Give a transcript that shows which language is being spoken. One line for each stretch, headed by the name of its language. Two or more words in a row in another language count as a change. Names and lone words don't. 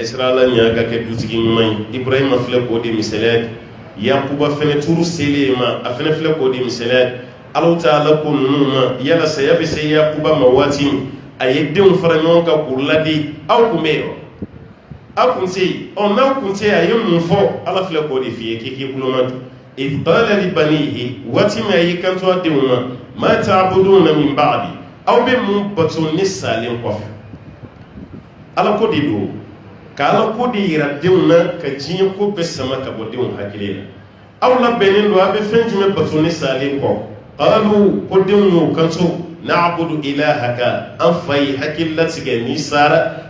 Bambara: sira ala ɲa ka kɛ dutigi ɲuman ye Ibrahima filɛ k'o de misaliya Yakuba fɛnɛ turu selen ma a fɛnɛ filɛ k'o de misaliya
Arabic: الله تعالى
Bambara: ko ninnu ma yala saya bɛ se Yakuba ma waati min a ye denw fara ɲɔgɔn kan k'u ladi aw kun bɛ yen wa aw kun tɛ yen n'aw kun tɛ yen a ye mun fɔ ala filɛ k'o de f'i ye k'i k'i kuloma don
Arabic: إذ قال لبنيه
Bambara: waati min a y'i kanto a denw ma
Arabic: ما تعبدون من بعدي
Bambara: aw bɛ mun bato ne salen kɔfɛ ala ko de don ka ala ko de yira denw na ka diɲɛ ko bɛɛ sama ka bɔ denw hakili la aw labɛnnen don a bɛ fɛn jumɛn bato ne salen kɔ qalu ko denw y'o kanto
Arabic: نعبد إلهك
Bambara: an fa ye hakili latigɛ n'i sara